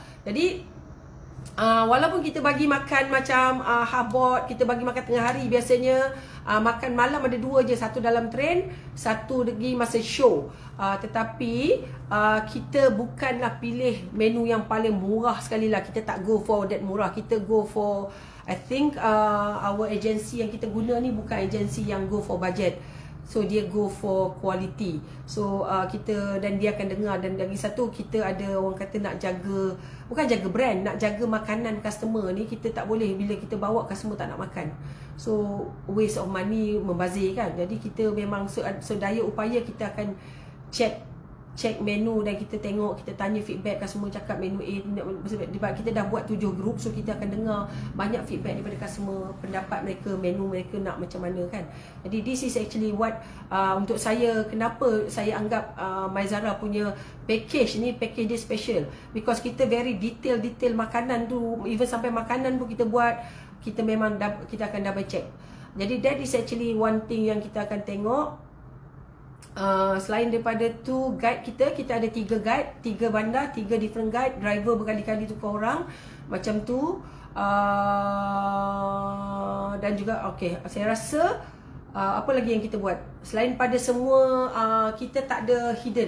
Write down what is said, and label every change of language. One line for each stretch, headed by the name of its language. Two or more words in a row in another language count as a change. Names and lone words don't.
Malay: Jadi walaupun kita bagi makan macam
English: half board,
Malay: kita bagi makan tengah hari biasanya, makan malam ada 2 je, satu dalam train, satu lagi masa show. Tetapi kita bukanlah pilih menu yang paling murah sekali lah. Kita tak
English: go for that
Malay: murah. Kita
English: go for, I think our agency
Malay: yang kita guna ni bukan agensi yang
English: go for budget.
Malay: So dia
English: go for quality.
Malay: So kita, dan dia akan dengar. Dan lagi satu, kita ada orang kata nak jaga, bukan jaga brand, nak jaga makanan customer ni. Kita tak boleh bila kita bawa customer tak nak makan,
English: so waste of money,
Malay: membazir kan. Jadi kita memang sedaya upaya kita akan check menu dan kita tengok, kita tanya feedback customer, cakap menu A, sebab kita dah buat 7 group. So kita akan dengar banyak feedback daripada customer, pendapat mereka, menu mereka nak macam mana kan. Jadi
English: this is actually what
Malay: untuk saya, kenapa saya anggap Maizara punya package ni, package dia special, because kita
English: very detail
Malay: makanan tu, even sampai makanan pun kita buat, kita memang kita akan
English: double check.
Malay: Jadi
English: that is actually one thing
Malay: yang kita akan tengok. Selain daripada tu, guide kita ada 3 guide, 3 bandar, 3
English: different guide,
Malay: driver berkali-kali tukar orang macam tu. Dan juga saya rasa apa lagi yang kita buat selain pada semua, kita tak ada hidden.